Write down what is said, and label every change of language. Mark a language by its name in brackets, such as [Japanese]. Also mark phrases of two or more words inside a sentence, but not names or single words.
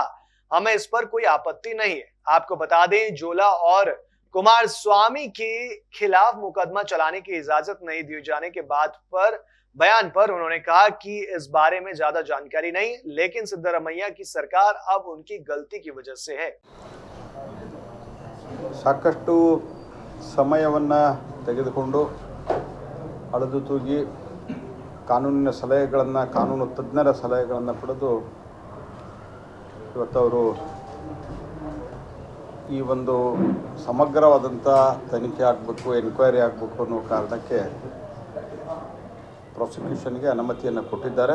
[Hindi] हमें इस पर कोई आपत्ति नहीं है। आपको बता दें, जोला और कुमारस्वामी के खिलाफ मुकदमा चलाने की इजाजत नहीं दिए जाने के बयान पर उन्होंने कहा कि इस बारे में ज्यादा जानकारी नहीं, लेकिन सिद्धरमैया की सरकार अब उनकी गलती की वजह से है। [Kannada] ಸಾಕಷ್ಟು ಸಮಯವನ್ನು ತೆಗೆದುಕೊಂಡು ಅಳೆದು ತೂಗಿ ಕಾನೂನಿನ ಸಲಹೆಗಳನ್ನು, ಕಾನೂನು ತಜ್ಞರ ಸಲಹೆಗಳನ್ನು ಪಡೆದು ಇವತ್ತು ಅವರು ಈ ಒಂದು ಸಮಗ್ರವಾದಂಥ ತನಿಖೆ ಆಗಬೇಕು, ಎನ್ಕ್ವೈರಿ ಆಗಬೇಕು ಅನ್ನೋ ಕಾರಣಕ್ಕೆ ಪ್ರಾಸಿಕ್ಯೂಷನ್ಗೆ ಅನುಮತಿಯನ್ನು ಕೊಟ್ಟಿದ್ದಾರೆ.